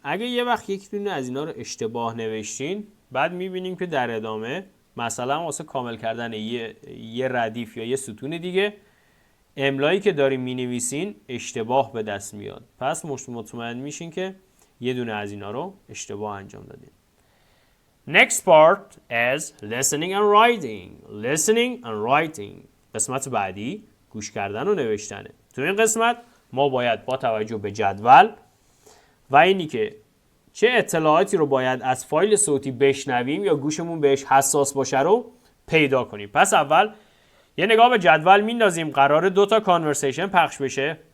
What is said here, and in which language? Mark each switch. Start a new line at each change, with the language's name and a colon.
Persian: اگه یه وقت یک دونه از اینا رو اشتباه نوشتین، بعد میبینیم که در ادامه مثلا واسه کامل کردن یه ردیف یا یه ستون دیگه املایی که داریم مینویسین اشتباه به دست میاد. پس مطمئن میشین که یه دونه از اینا رو اشتباه انجام دادین.
English: Next part is listening and writing. Listening and writing.
Persian: قسمت بعدی گوش کردن و نوشتنه. تو این قسمت ما باید با توجه به جدول و اینی که چه اطلاعاتی رو باید از فایل صوتی بشنویم یا گوشمون بهش حساس باشه رو پیدا کنیم. پس اول یه نگاه به جدول میندازیم. قراره 2 تا کانورسیشن پخش بشه.